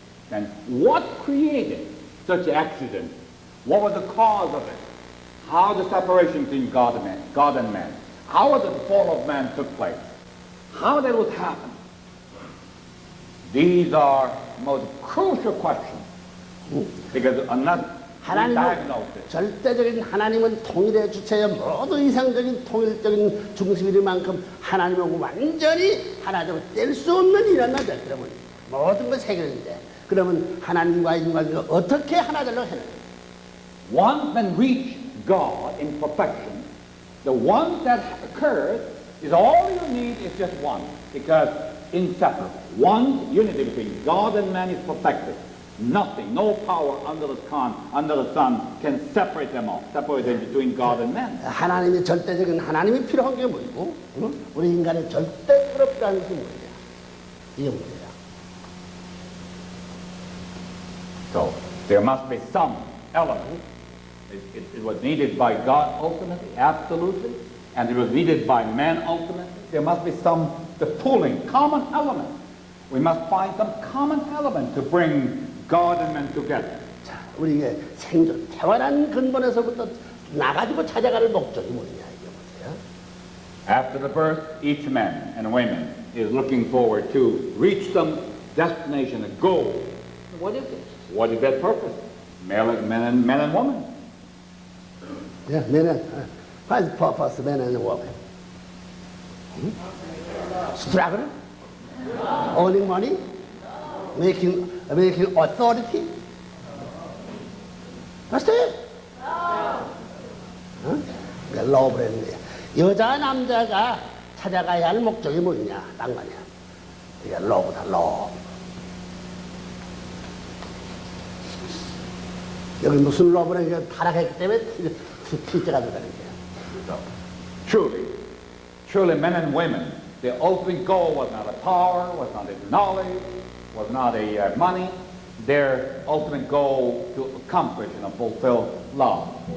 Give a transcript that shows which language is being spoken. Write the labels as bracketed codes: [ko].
[en] And what created such an accident? What was the cause of it? How the separation between God and man? How was the fall of man took place? How that would happen? These are most crucial questions because unless we diagnose it, [ko] 절대적인 하나님은 통일의 주체여 모든 이상적인 통일적인 중심일 만큼 하나님하고 완전히 하나되고 뗄 수 없는 일이란 말이야. 그러면 모든 것이 해결인데 그러면 하나님과 인간과 어떻게 하나 되려고 하는 거야? [en] once men reach God in perfection, the one that occurs is all you need is just one, because inseparable. One unity between God and man is perfected. Nothing, no power under the sun can separate them all, separate them between God and man. [ko] 하나님이 절대적인 하나님이 필요한 게 뭐고, 우리 인간의 절대적으로 필요한 것이 뭐냐? 이게 문제야. [en] So there must be some element. It was needed by God ultimately, absolutely, and it was needed by man ultimately. There must be the pooling, common element. We must find some common element to bring God and man together. [ko] 자, 우리의 생존, 태어난 근본에서부터 나가지고 찾아갈 목적이 뭐냐 이게 뭐야? [en] After the birth, each man and woman is looking forward to reach some destination, a goal. What is it? What is that purpose? Men and women. Yeah, what's the purpose of man and woman? Struggle, owning money, making authority. That's it. [ko] 러브라는 거야. 여자 남자가 찾아가야 할 목적이 뭐냐? 딱 말이야. 이게 러브다, 러브. 여기 무슨 러브는 이게 타락했기 때문에 티제가 되다는 거야. [en] Truly, men and women, their ultimate goal was not a power, was not a knowledge, was not a money. Their ultimate goal to accomplish and fulfill love.